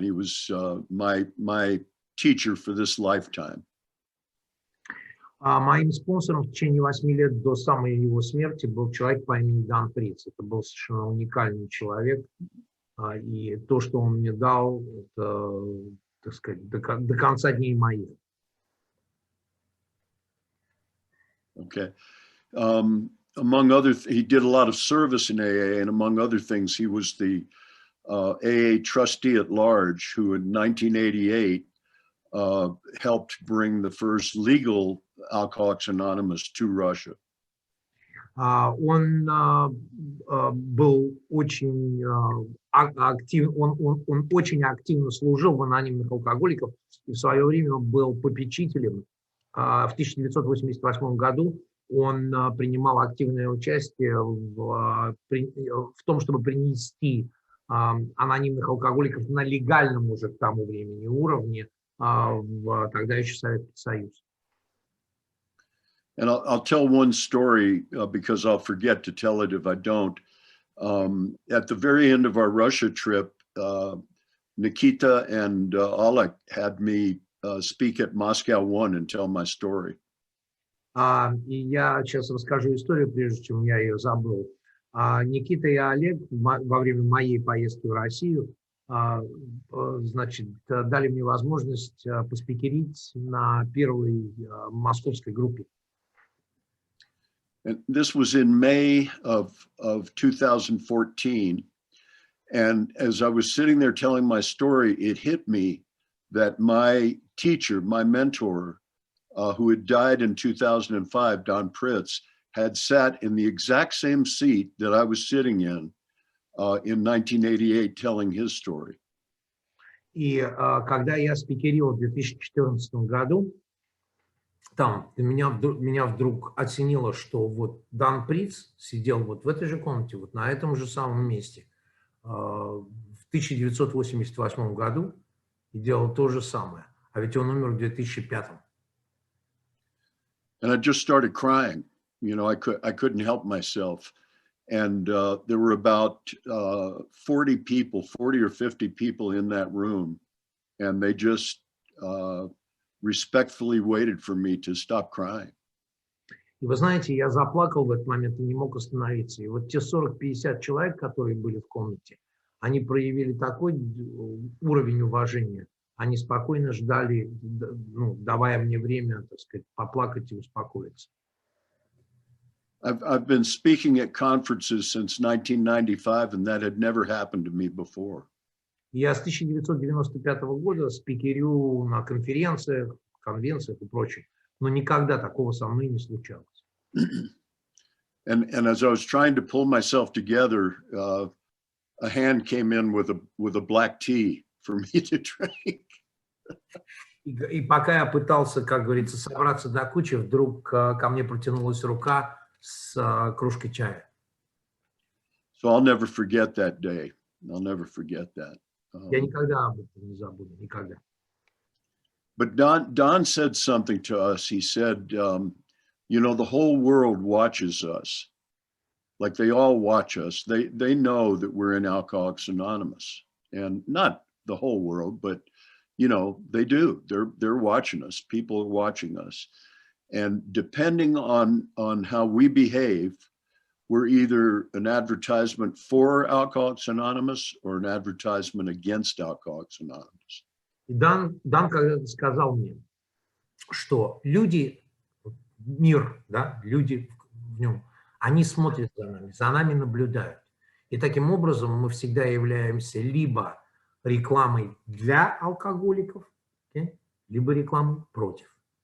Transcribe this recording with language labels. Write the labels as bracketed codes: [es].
[en] He was my teacher for this lifetime. [ru] Моим спонсором в течение 8 лет до самой его смерти был человек по имени Дан Приц. Это был совершенно уникальный человек, и то, что он мне дал, это, так сказать, до конца дней моих. [en] Okay. Among other, he did a lot of service in AA, and among other things, he was the AA trustee at large, who in 1988 helped bring the first legal Alcoholics Anonymous to Russia. [ru] Он был очень он очень активно служил в анонимных алкоголиков и в свое время был попечителем. В 1988 году он принимал активное участие в том, чтобы принести анонимных алкоголиков на легальном уже к тому времени уровне в тогда еще Советский Союз. [en] And I'll tell one story because I'll forget to tell it if I don't. At the very end of our Russia trip, Nikita and Oleg had me speak at Moscow 1 and tell my story. [ru] И я сейчас расскажу историю, прежде чем я ее забыл. Никита и Олег во время моей поездки в Россию, значит, дали мне возможность поспикерить на первой московской группе. [en] And this was in May of 2014. And as I was sitting there telling my story, it hit me that my teacher, my mentor, who had died in 2005, Don Pritz, had sat in the exact same seat that I was sitting in 1988, telling his story. [ru] И когда я спикерил в 2014 году, там меня вдруг осенило, что вот Дан Приц сидел вот в этой же комнате, вот на этом же самом месте в 1988 году и делал то же самое. А ведь он умер в 2005. [en] And I just started crying. You know, I couldn't help myself. And there were about 40 people, 40 or 50 people in that room. And they just respectfully waited for me to stop crying. [ru] И вы знаете, я заплакал в этот момент и не мог остановиться. И вот те 40-50 человек, которые были в комнате, они проявили такой уровень уважения. Они спокойно ждали, ну, давая мне время, так сказать, поплакать и успокоиться. [en] I've been speaking at conferences since 1995, and that had never happened to me before. [ru] Я с 1995 года спикерю на конференциях, конвенциях и прочее, но никогда такого со мной не случалось. [en] And as I was trying to pull myself together, a hand came in with a black tea for me to drink. [ru] И пока я пытался, как говорится, собраться до кучи, вдруг ко мне протянулась рука с кружкой чая. [en] So I'll never forget that day. I'll never forget that. [ru] Я никогда об этом не забуду, никогда. [en] But Don said something to us. He said, you know, the whole world watches us. Like they all watch us. They know that we're in Alcoholics Anonymous. And not the whole world, but, you know, they do. They're watching us. People are watching us. And depending on how we behave, we're either an advertisement for Alcoholics Anonymous or an advertisement against Alcoholics Anonymous. [ru] Дан когда-то сказал мне, что люди, мир, да, люди в нем, они смотрят за нами наблюдают. И таким образом мы всегда являемся либо рекламой для алкоголиков, либо рекламой против.